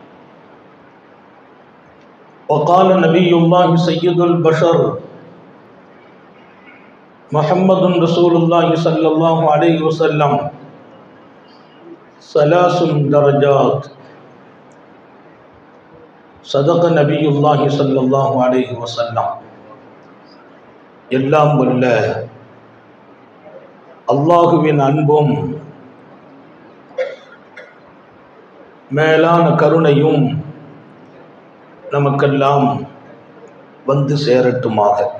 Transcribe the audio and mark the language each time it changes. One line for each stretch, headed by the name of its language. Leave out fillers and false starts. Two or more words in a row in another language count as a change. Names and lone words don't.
Arabic: وقال نبي الله سيد البشر محمد رسول الله صلى الله عليه وسلم ثلاث درجات صدق نبي الله صلى الله عليه وسلم
Tamil: எல்லாம் வல்ல அல்லாஹுவின் அன்பும் மேலான கருணையும் நமக்கெல்லாம் வந்து சேரட்டுமாக.